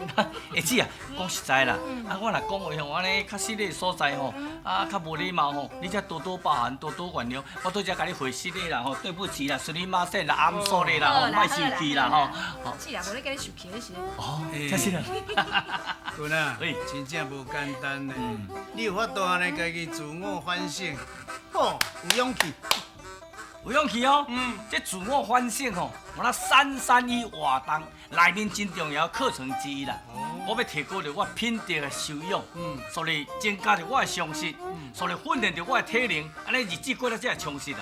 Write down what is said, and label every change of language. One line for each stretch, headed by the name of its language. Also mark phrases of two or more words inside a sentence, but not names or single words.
Min Nan Chinese: 会姊啊，讲实在啦，我若讲话吼，安尼较失礼所在吼，较无礼貌吼，你才多多包涵，多多原谅。我拄则甲你回失礼啦吼，对不起啦，すみません啦 ，
English: I'm sorry
Min Nan Chinese: 啦，吼，莫生气啦吼。是啦，无咧甲你受气的是。哦，真是啦。君啊，真正无简单呢。你有法度安尼家己自我反省，吼，有勇气。有勇气哦，这自我反省吼，我那331活动内面真重要课程之一啦。我要提高着我品德的修养，所以增加着我的常识，所以训练着我的体能，安尼日子过得才会充实啦。